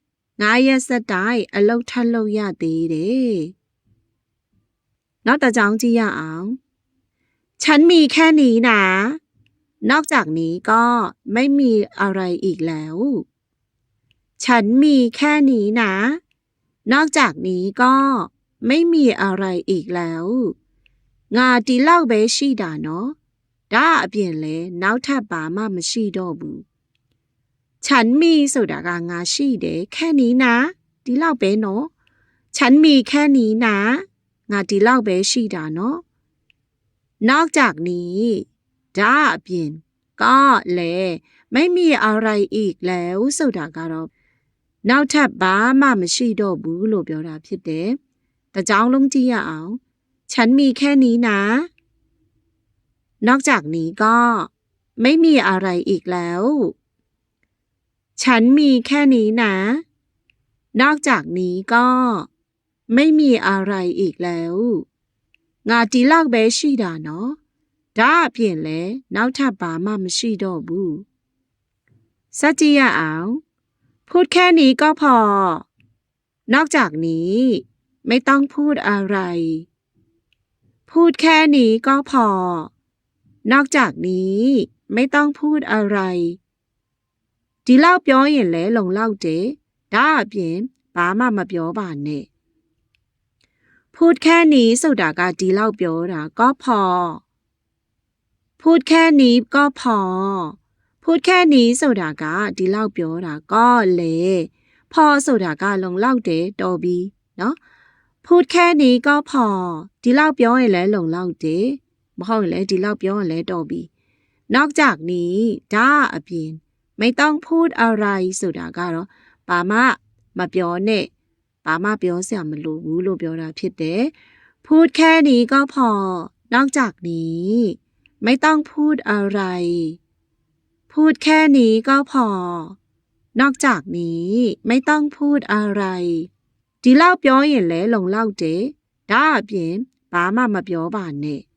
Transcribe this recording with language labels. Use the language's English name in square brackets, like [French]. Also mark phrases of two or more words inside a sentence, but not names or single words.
[Burmese] 9 ရက်ဆက်တိုင်းအလုပ်ထပ်လုပ်ရသေးတယ်နောက်တစ်ကြောင်းကြည့်ရအောင် [Thai] ฉันมีแค่นี้นะนอกจากนี้ก็ไม่มีอะไรอีกแล้ว [Burmese] ฉันมีแค่นี้นะนอกจากนี้ก็ไม่มีอะไรอีกแล้วငါဒီလောက်ပဲရှိတာနော်ဒါအပြင်လဲနောက်ထပ်ဘာမှမရှိတော့ ဘူး [Thai] ฉันมี [Burmese] ဆိုတာကငါရှိတယ် [Thai] แค่นี้นะ [Burmese] ဒီလောက်ပဲနော် [Thai] ฉันมีแค่นี้นะ [Burmese] ငါဒီလောက်ပဲရှိတာနော် [Thai] นอกจากนี้ [Burmese] ဒါအပြင်ก็လည်း [Thai] ไม่มีอะไรอีกแล้ว [Burmese] ဆိုတာကတော့နောက်ထပ်ဘာမှမရှိတော့ဘူးလို့ပြောတာဖြစ်တယ်။တကြောင်လုံးကြည့်ရအောင် [Thai] ฉันมีแค่นี้นะนอกจากนี้ ก็ไม่มีอะไรอีกแล้วฉันมีแค่นี้นะนอกจากนี้ก็ไม่มีอะไรอีกแล้ว [Burmese] ငါဒီလောက်ပဲရှိတာနော်ဒါအပြင်လဲနောက်ထပ်ဘာမှမရှိတော့ဘူး [Thai] စัจ [Burmese] ကြည့်ရအောင် [Thai] พูดแค่นี้ก็พอนอกจากนี้ ไม่ต้องพูดอะไรพูดแค่นี้ก็พอนอกจากนี้ไม่ต้องพูดอะไร [Burmese] ဒီလောက်ပြောရင်လဲလုံလောက်တယ်ဒါအပြင်ဘာမှမပြောပါနဲ့ [Thai] พูดแค่นี้ [Burmese] ဆိုတာက ဒီလောက်ပြောတာ [Thai] ก็พอพูดแค่นี้ก็พอพูดแค่นี้ [Burmese] ဆိုတာကဒီလောက်ပြောတာก็လေพอဆိုတာကလုံလောက်တယ် တော်ပြီเนาะ [Thai] พูดแค่นี้ก็พอ [Burmese] ဒီလောက်ပြောရင်လဲလုံလောက်တယ်မဟုတ်ရင်လဲဒီလောက်ပြောရင်လဲတော်ပြီ [Thai] นอกจากนี้ [Burmese] ဒါအပြင် [Thai] ไม่ต้องพูดอะไร [Burmese] ဆိုတာကတော့ဘာမှမပြောနဲ့ဘာမှပြောစရာမလိုဘူးလို့ပြောတာဖြစ်တယ် [Thai] พูดแค่นี้ก็พอนอกจากนี้ไม่ต้องพูดอะไร พูดแค่นี้ก็พอนอกจากนี้ไม่ต้องพูดอะไร [Burmese] ဒီလောက်ပြောရင်လည်းလုံလောက်တယ်ဒါအပြင်ဘာမှမပြောပါနဲ့